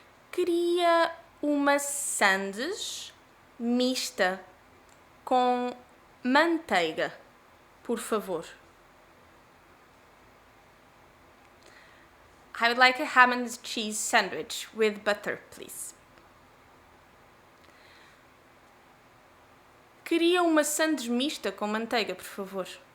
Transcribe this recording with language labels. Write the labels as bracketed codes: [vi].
[pt] Queria uma sandes mista com manteiga, por favor. [en] I would like a ham and cheese sandwich with butter, please. [pt] Queria uma sandes mista com manteiga, por favor.